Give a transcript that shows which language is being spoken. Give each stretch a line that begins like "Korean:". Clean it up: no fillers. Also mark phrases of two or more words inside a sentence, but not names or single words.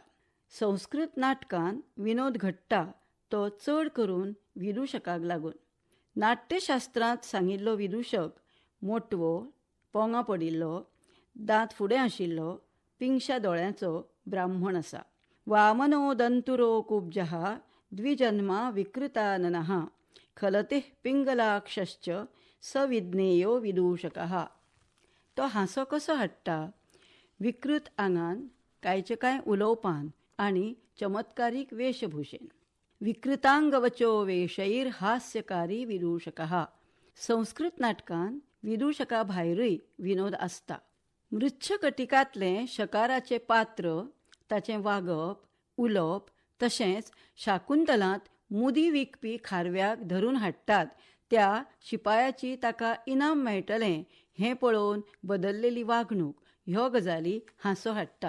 Konkani: संस्कृत नाटकांत विनोद घडटा तो चड करून विदूषकाक लागून. नाट्यशास्त्रांत सांगिल्लो विदूषक मोटवो, पोंगां पडिल्लो, दांत फुडें आशिल्लो, पिंगश्या दोळ्यांचो ब्राह्मण आसा.
Sanskrit: वामनो दंतुरो कुब्जः द्विजन्मा विकृताननः खलतिः पिंगलाक्षश्च सविज्ञेयो विदूषकः.
Konkani: तो हांसो कसो हाडटा? विकृत आंगान, कांयचे कांय उलोवपान आनी चमत्कारीक वेशभूषेन.
Sanskrit: विकृतांगवचो वेशैर हास्यकारी विदूषकः.
Konkani: संस्कृत नाटकांत विदूषका भायरूय विनोद आसता. मृच्छकटिकांतलें शकाराचें पात्र, ताचें वागप, उलोवप, तशेंच शाकुंतलांत मुदी विकपी खारव्याक धरून हाडटात त्या शिपायाची ताका इनाम मेळटलें हें पळोवन बदललेली वागणूक ह्यो गजाली हांसो हाडटात.